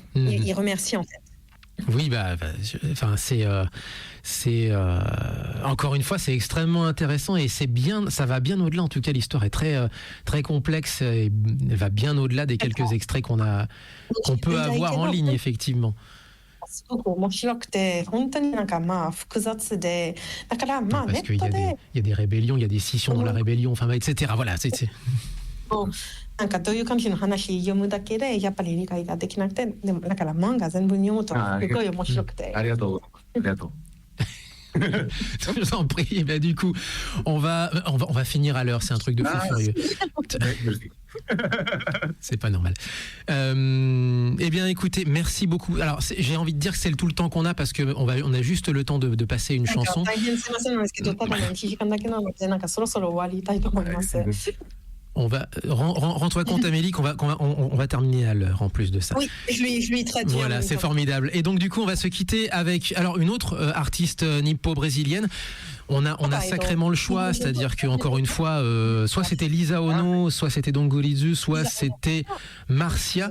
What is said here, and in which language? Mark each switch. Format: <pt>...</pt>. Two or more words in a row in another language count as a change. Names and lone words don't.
<fr>Il remercie en fait. Oui, c'est encore une fois, c'est extrêmement intéressant et c'est bien, ça va bien au-delà. En tout cas, l'histoire est très très complexe et va bien au-delà des quelques extraits qu'on peut avoir en ligne, effectivement.</fr> <ja>すごく面白くて本当に複雑でだから</ja> <fr>Parce</fr> <ja>ネッ</ja> <fr>qu'il</fr> <ja>ト</ja> <fr>y</fr> <ja>で</ja> <fr>a des rébellions, il y a des scissions dans la rébellion, enfin, etc. Voilà, c'est...</fr> <ja>どういう感じの話読むだけでやっぱり理解ができなくて、でもだから漫画全部読むとすごい面白くて。ありがとう。ありがとう。</ja> <fr>Je vous en prie. Ben, du coup, on va finir à l'heure. C'est un truc de fou furieux. C'est pas normal. Eh bien, écoutez, merci beaucoup. Alors, j'ai envie de dire que c'est tout le temps qu'on a parce que on a juste le temps de passer une chanson.</fr> <ja>大変すみませんなんですけど、ただ1時間だけなのでそろそろ終わりたいと思います。</ja> <fr>On va rends-toi compte, Amélie, qu'on va terminer à l'heure en plus de ça. Oui, je lui traduis. Voilà, c'est formidable. Et donc du coup, on va se quitter avec une autre artiste nippo-brésilienne. On a sacrément le choix, c'est-à-dire que encore une fois, soit c'était Lisa Ono, soit c'était Dongolizu, soit c'était Marcia.</fr>